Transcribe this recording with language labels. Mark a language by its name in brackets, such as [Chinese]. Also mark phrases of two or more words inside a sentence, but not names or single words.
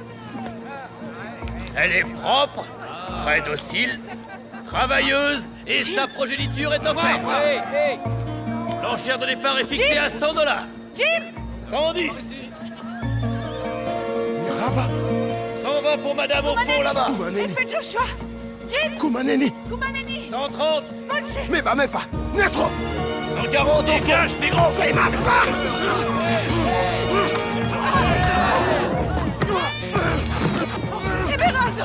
[French] Elle est propre, très docile, travailleuse et sa progéniture est offerte. L'enchère de départ est fixée à 100 $. Jim! 110. Rabat 120 pour madame au fond là-bas. Kumaneni Fais Joshua! Jim! Kumaneni Kumaneni! 130. Mais bah mefa Nestro 140 au flash, négro. C'est ma femme Libération!